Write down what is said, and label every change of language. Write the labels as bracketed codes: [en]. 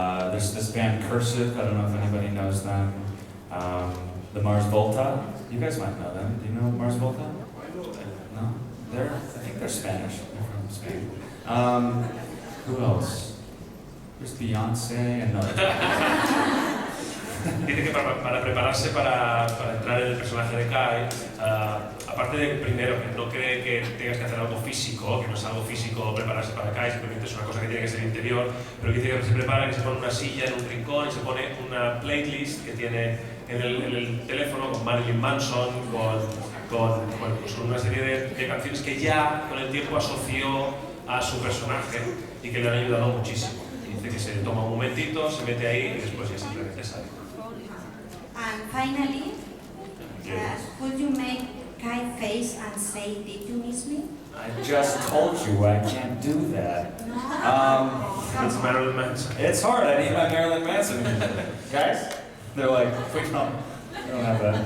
[en] There's this band Cursive, I don't know if anybody knows them. The Mars Volta, you guys might know them. Do you know Mars Volta? No? I think they're Spanish, they're from Spain. Who else? There's Beyonce and [es] Dice que para prepararse para entrar en el personaje de Kai, aparte de primero que no cree que tengas que hacer algo físico, que no es algo físico prepararse para Kai, simplemente es una cosa que tiene que ser interior, pero que dice que se prepara, que se pone una silla en un rincón y se pone una playlist que tiene en el teléfono con Marilyn Manson, con una serie de canciones que ya con el tiempo asoció a su personaje y que le han ayudado muchísimo. Y dice que se toma un momentito, se mete ahí y después ya simplemente sale. [en] And finally, could you make Kai face and say, "Did you miss me?" I just told you I can't do that. It's Marilyn Manson. It's hard. I need my Marilyn Manson music. Guys, they're like, we don't have that.